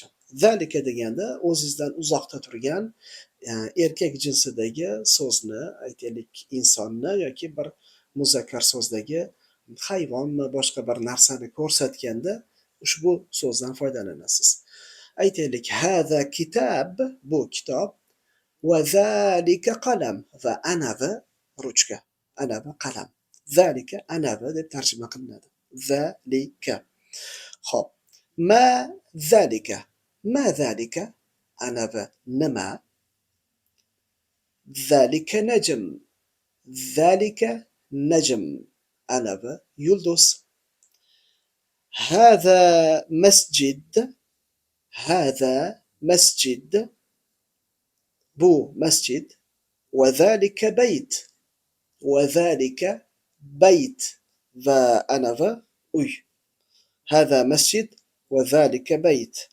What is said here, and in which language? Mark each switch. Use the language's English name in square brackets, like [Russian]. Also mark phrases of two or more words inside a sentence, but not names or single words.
[Uzbek] Zalika deganda o'zingizdan uzoqda turgan erkak jinsidagi so'zni, aytaylik insonni yoki bir muzakkar so'zdagi hayvonmi, boshqa bir narsani ko'rsatganda ushbu so'zdan foydalanasiz. Aytaylik, [Arabic] هذا كتاب, [Uzbek] bu kitob, va [Arabic] ذلك قلم, [Uzbek] va anavi ruchka, anavi qalam. Zalika anavi deb tarjima qilinadi. Zalika. Xo'p. [Arabic] ما ذلك. ما ذلك [Uzbek] anavi nima? [Arabic] ذلك نجم. ذلك نجم [Uzbek] anavi yulduz. [Arabic] هذا مسجد. هذا مسجد. [Uzbek] bu masjid. [Arabic] وذلك بيت. وذلك بيت. وأنا أي. هذا مسجد وذلك بيت.